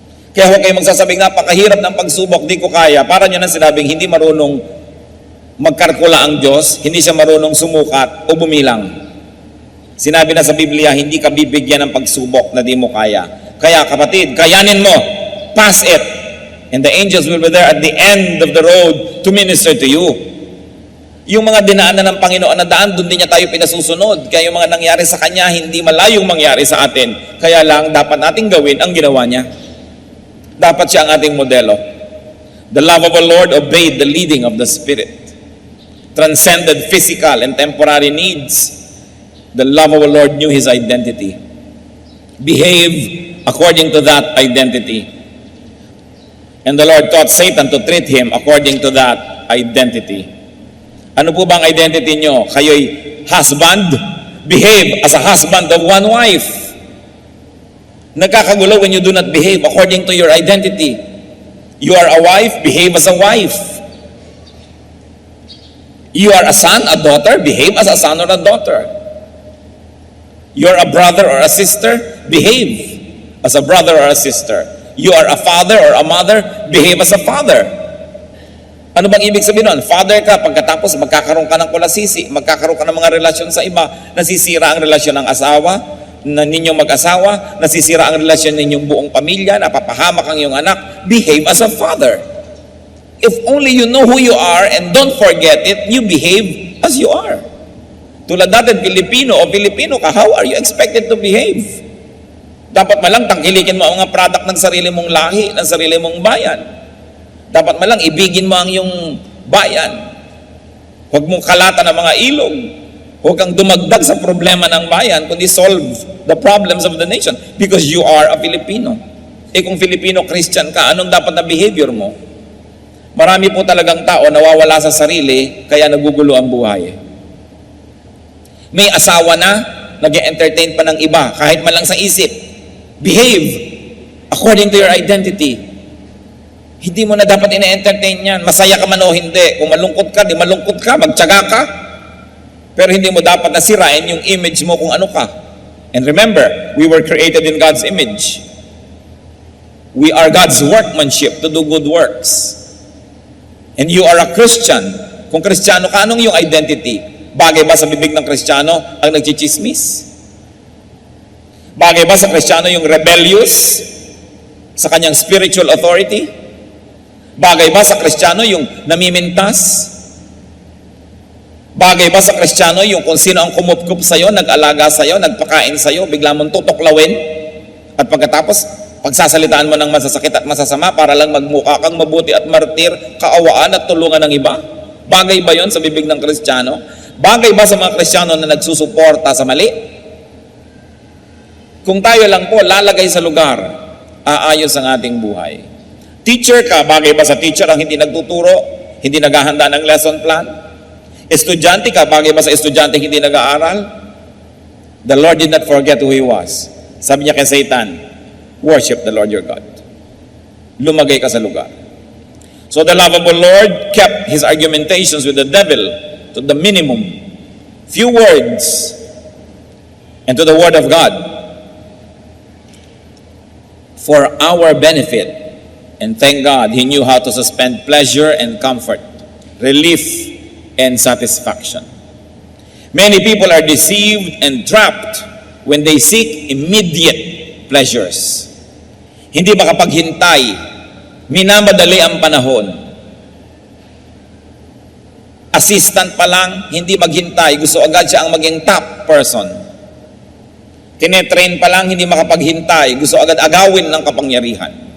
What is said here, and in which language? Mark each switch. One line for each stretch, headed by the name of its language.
Filipino: Kaya huwag kayong magsasabing napakahirap ng pagsubok, di ko kaya. Para niyo nang sinabing hindi marunong magkalkula ang Diyos, hindi siya marunong sumukat o bumilang. Sinabi na sa Biblia, hindi ka bibigyan ng pagsubok na di mo kaya. Kaya kapatid, kayanin mo,
English: pass it. And the angels will be there at the end of the road to minister to you.
Filipino: Yung mga dinaanan ng Panginoon na daan, doon din niya tayo pinasusunod. Kaya yung mga nangyari sa Kanya, hindi malayong mangyari sa atin. Kaya lang, dapat nating gawin ang ginawa niya. Dapat siya ang ating modelo.
English: The lovable Lord obeyed the leading of the Spirit. Transcended physical and temporary needs. The lovable Lord knew His identity. Behave according to that identity. And the Lord taught Satan to treat him according to that identity.
Filipino: Ano po bang identity nyo? Kayo'y husband?
English: Behave as a husband of one wife.
Filipino: Nagkakagulo
English: when you do not behave according to your identity. You are a wife, behave as a wife. You are a son, a daughter, behave as a son or a daughter. You are a brother or a sister, behave as a brother or a sister. You are a father or a mother, behave as a father.
Filipino: Ano bang ibig sabihin nun? Father ka, pagkatapos magkakaroon ka ng kulasisi, magkakaroon ka ng mga relasyon sa iba, nasisira ang relasyon ng asawa, na ninyong mag-asawa, nasisira ang relasyon ninyong buong pamilya, napapahamak ang iyong anak.
English: Behave as a father. If only you know who you are and don't forget it, you behave as you are.
Filipino: Tulad natin, Pilipino ka,
English: how are you expected to behave?
Filipino: Dapat malang tangkilikin mo ang mga product ng sarili mong lahi, ng sarili mong bayan. Dapat malang ibigin mo ang iyong bayan. Huwag mong kalatan ng mga ilog. Huwag kang dumagdag sa problema ng bayan, kundi
English: solve the problems of the nation because you are a Filipino.
Filipino: Kung Filipino Christian ka, anong dapat na behavior mo? Marami po talagang tao nawawala sa sarili, kaya nagugulo ang buhay. May asawa na, nag-entertain pa ng iba, kahit man lang sa isip.
English: Behave according to your identity.
Filipino: Hindi mo na dapat ina-entertain yan. Masaya ka man o hindi. Kung malungkot ka, di malungkot ka, magtiyaga ka. Pero hindi mo dapat nasirain yung image mo kung ano ka.
English: And remember, we were created in God's image. We are God's workmanship to do good works. And you are a Christian.
Filipino: Kung Kristiyano ka, anong yung identity? Bagay ba sa bibig ng Kristiyano ang nagchichismis? Bagay ba sa Kristiyano yung rebellious sa kanyang spiritual authority? Bagay ba sa Kristiyano yung namimintas? Bagay ba sa Kristiyano yung kung sino ang kumupkup sa'yo, nag-alaga sa'yo, nagpakain sa'yo, bigla mong tutuklawin? At pagkatapos, pagsasalitaan mo ng masasakit at masasama para lang magmukha kang mabuti at martir, kaawaan at tulungan ng iba? Bagay ba yon sa bibig ng Kristiyano? Bagay ba sa mga Kristiyano na nagsusuporta sa mali? Kung tayo lang po lalagay sa lugar, aayos ang ating buhay. Teacher ka, bagay ba sa teacher ang hindi nagtuturo, hindi naghahanda ng lesson plan? Estudyante ka, bagay ba sa estudyante hindi nag-aaral?
English: The Lord did not forget who He was.
Filipino: Sabi niya kay Satan,
English: worship the Lord your God.
Filipino: Lumagay ka sa lugar.
English: So the lovable Lord kept His argumentations with the devil to the minimum. Few words and to the Word of God for our benefit. And thank God, He knew how to suspend pleasure and comfort, relief and satisfaction. Many people are deceived and trapped when they seek immediate pleasures.
Filipino: Hindi makapaghintay, minamadali ang panahon. Assistant pa lang, hindi maghintay, gusto agad siya ang maging top person. Tinetrain pa lang, hindi makapaghintay, gusto agad agawin ng kapangyarihan.